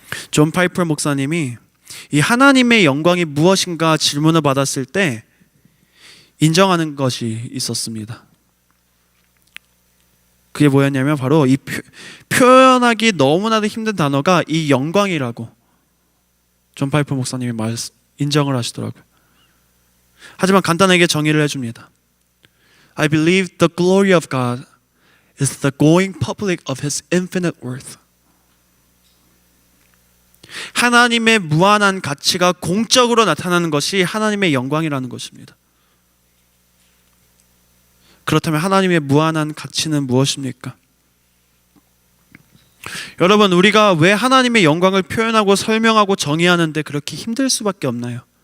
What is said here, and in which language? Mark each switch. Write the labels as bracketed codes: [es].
[ko] 존 파이퍼 목사님이 이 하나님의 영광이 무엇인가 질문을 받았을 때 인정하는 것이 있었습니다. 그게 뭐였냐면 바로 이 표현하기 너무나도 힘든 단어가 이 영광이라고 존 파이퍼 목사님이 인정을 하시더라고요. 하지만 간단하게 정의를 해줍니다. [en] I believe the glory of God is the going public of His infinite worth. [ko] 하나님의 무한한 가치가 공적으로 나타나는 것이 하나님의 영광이라는 것입니다. 그렇다면 하나님의 무한한 가치는 무엇입니까? 여러분, 우리가 왜 하나님의 영광을 표현하고 설명하고 정의하는데 그렇게 힘들 수밖에 없나요?